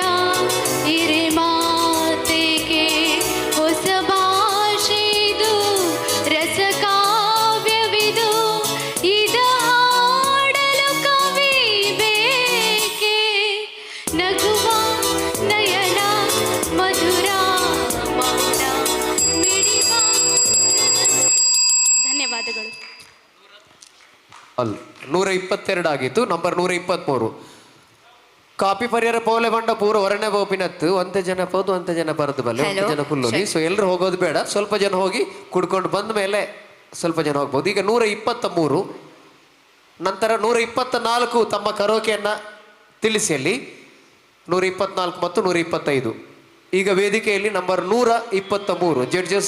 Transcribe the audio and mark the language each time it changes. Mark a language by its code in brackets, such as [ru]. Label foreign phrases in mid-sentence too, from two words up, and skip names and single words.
[kn] ಇರೆ ಮಾತೆಗೆ ಹೊಸ ಭಾಷೆದು ರಸ ಕಾವ್ಯವಿದು ಇದ ಹಾಡಲು ಕವಿ ಬೇಕೆ ನಗುವ ನಯನ ಮಧುರ ಮೌನ ಮಿಡಿವ. ಧನ್ಯವಾದಗಳು. 122 ಆಗಿತ್ತು. [tcy] ನಂಬರ್ 123 ಕಾಪಿ ಪರಿಹಾರ ಪೋಲೆ ಬಂಡ ಪೂರ ಹೊರನೆ ಬೋಪಿನತ್ತು ಒಂತೆ ಜನ ಪೋದು ಒಂತೆ ಜನ ಬರದು ಬಲ್ಲೆ ಒಂತೆ ಜನ ಫುಲ್ಲೋಲಿ. [kn] ಸೊ ಎಲ್ಲರೂ ಹೋಗೋದು ಬೇಡ, ಸ್ವಲ್ಪ ಜನ ಹೋಗಿ ಕುಡ್ಕೊಂಡು ಬಂದ ಮೇಲೆ ಸ್ವಲ್ಪ ಜನ ಹೋಗ್ಬೋದು. ಈಗ 123 ನಂತರ 124 ತಮ್ಮ ಕರೋಕೆಯನ್ನು ತಿಳಿಸಿ ಅಲ್ಲಿ. 124 ಮತ್ತು 125 ಈಗ ವೇದಿಕೆಯಲ್ಲಿ ನಂಬರ್ 123 ಜಡ್ಜಸ್.